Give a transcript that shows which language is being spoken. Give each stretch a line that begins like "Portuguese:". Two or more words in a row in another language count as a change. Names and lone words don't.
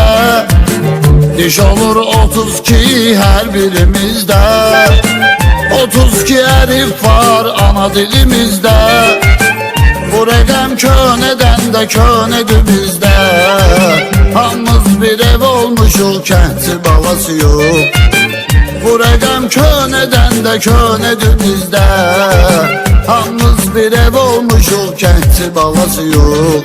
Turkish: Diş olur 32 her birimizde, 32 herif var ana dilimizde.
Azerbaijani: Bu rəqəm könədən də könədir bizdə. Hamımız bir ev olmuşuq, kəndçi balası yox. Bu rəqəm könədən də könədir bizdə. Hamımız bir ev olmuşuq, kəndçi balası yox.